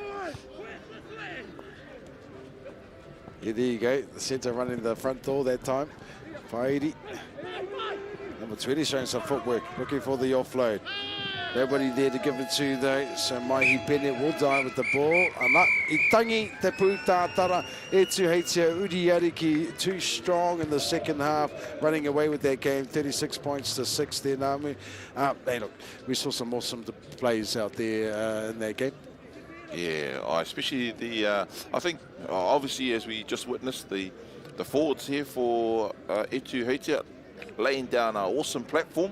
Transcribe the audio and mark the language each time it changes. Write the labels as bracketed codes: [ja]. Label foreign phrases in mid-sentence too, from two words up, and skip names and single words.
[en] Yeah, there you go. The centre running the front door that time. Pairi. Number 20 showing some footwork, looking for the offload. Nobody there to give it to though, so Mahi Bennett will die with the ball. [mi] Ana, I tangi te pūtātara, e tuheitia Uriariki, [en] too strong in the second half, running away with that game, 36 points to 6 there, Namu. Hey, look, we saw some awesome plays out there in that game. Yeah, especially the, I think, obviously as we just witnessed, the forwards here for Etu Heitia, laying down an awesome platform.